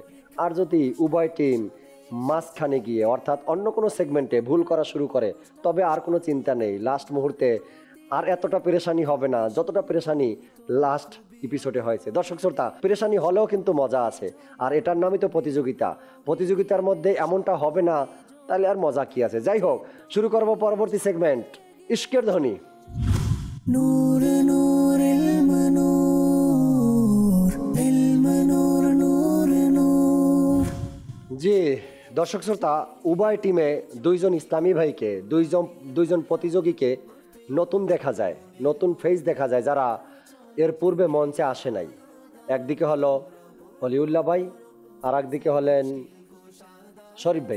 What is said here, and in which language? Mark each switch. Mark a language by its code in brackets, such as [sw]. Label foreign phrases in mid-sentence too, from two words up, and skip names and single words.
[bn] আর যদি উভয় টিম মাঝখানে গিয়ে অর্থাৎ অন্য কোনো সেগমেন্টে ভুল করা শুরু করে, তবে আর কোনো চিন্তা নেই, লাস্ট মুহূর্তে আর এতটা পেরেশানি হবে না যতটা পেরেশানি লাস্ট এপিসোডে হয়েছে। দর্শক শ্রোতা, পেরেশানি হলেও কিন্তু মজা আছে, আর এটার নামই তো প্রতিযোগিতা। প্রতিযোগিতার মধ্যে এমনটা হবে না, তাহলে আর মজা কি আছে? যাই হোক, শুরু করব পরবর্তী সেগমেন্ট, ইশকের ধ্বনি। [ar] نور نور المنور علم نور نور نور। [bn] জি দর্শক শ্রোতা, উভয় টিমে দুইজন ইসলামী ভাইকে, দুইজন প্রতিযোগীকে নতুন দেখা যায়, নতুন ফেস দেখা যায়, যারা এর পূর্বে মঞ্চে আসে নাই। একদিকে হলো অলিউল্লাহ ভাই, আর একদিকে হলেন শরীফ ভাই।